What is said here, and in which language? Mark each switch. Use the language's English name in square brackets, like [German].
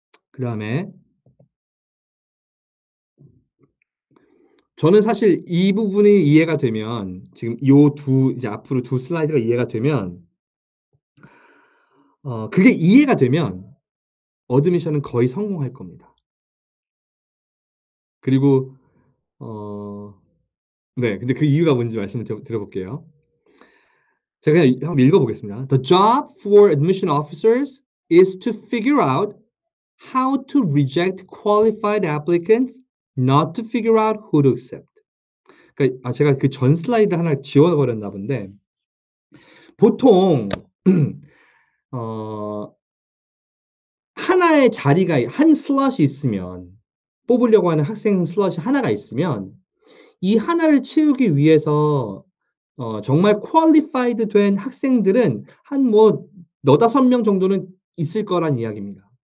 [Korean] 그 다음에 저는 사실 이 부분이 이해가 되면 지금 이제 앞으로 두 슬라이드가 이해가 되면 그게 이해가 되면 어드미션은 거의 성공할 겁니다. 그리고 네, 근데 그 이유가 뭔지 말씀을 드려볼게요. 제가 그냥 한번 읽어보겠습니다. [English] The job for admission officers is to figure out how to reject qualified applicants, not to figure out who to accept. [Korean] 그러니까 제가 그 전 슬라이드 하나 지워버렸나 본데 보통 어, 하나의 자리가 한 슬롯이 있으면 뽑으려고 하는 학생 슬롯이 하나가 있으면 이 하나를 채우기 위해서 정말 퀄리파이드 된 학생들은 한 뭐 너다섯 명 정도는 있을 거란 이야기입니다.